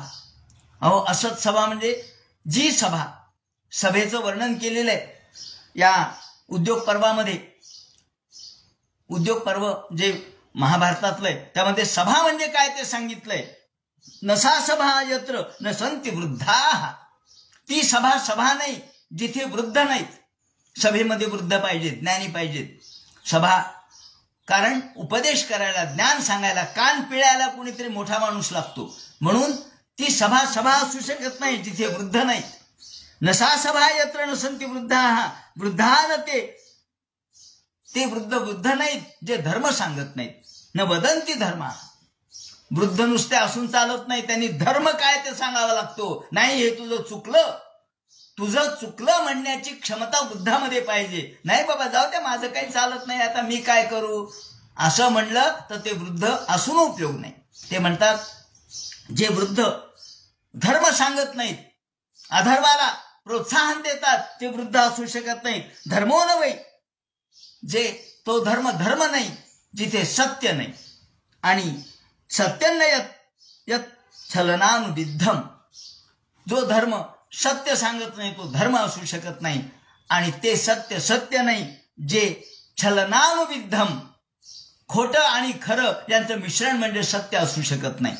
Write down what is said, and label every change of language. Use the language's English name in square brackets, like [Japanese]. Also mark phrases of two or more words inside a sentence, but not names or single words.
[Marathi] अहो असत सभा म्हणजे जी सभा, सभेचं वर्णन केलेलं आहे या उद्योग पर्वामध्ये. उद्योग पर्व जे महाभारतातलं आहे त्यामध्ये सभा म्हणजे काय ते सांगितलंय. [Sanskrit] नसा सभा यत्र न संती वृद्धा. [Marathi] ती सभा नाही जिथे वृद्ध नाहीत. सभेमध्ये वृद्ध पाहिजेत, ज्ञानी पाहिजेत. सभा कारण उपदेश करायला, ज्ञान सांगायला, कान पिळायला कोणीतरी मोठा माणूस लागतो. म्हणून ती सभा असू शकत नाही जिथे वृद्ध नाहीत. [Sanskrit] नसा सभा यत्र न संती वृद्धा. [Marathi] वृद्धान ते वृद्ध नाहीत जे धर्म सांगत नाहीत. [Sanskrit] न वदंती धर्मा. [Marathi] वृद्ध नुसते असून चालत नाही, त्यांनी धर्म काय ते सांगावा लागतो. नाही हे तुझं चुकलं म्हणण्याची क्षमता वृद्धामध्ये पाहिजे. नाही बाबा जाऊ द्या, माझं काही चालत नाही, आता मी काय करू, असं म्हणलं तर ते वृद्ध असून उपयोग नाही. ते म्हणतात जे वृद्ध धर्म सांगत नाहीत, अधर्माला प्रोत्साहन देतात, ते वृद्ध असू शकत नाहीत. [Sanskrit] धर्मो न वै. [Marathi] जे तो धर्म नाही जिथे सत्य नाही. आणि [Sanskrit] सत्यन यत छलनानुविद्धम. [Marathi] जो धर्म सत्य सांगत नाही तो धर्म असू शकत नाही. आणि ते सत्य नाही जे छलनानुविद्धम, खोटं आणि खरं यांचं मिश्रण म्हणजे सत्य असू शकत नाही.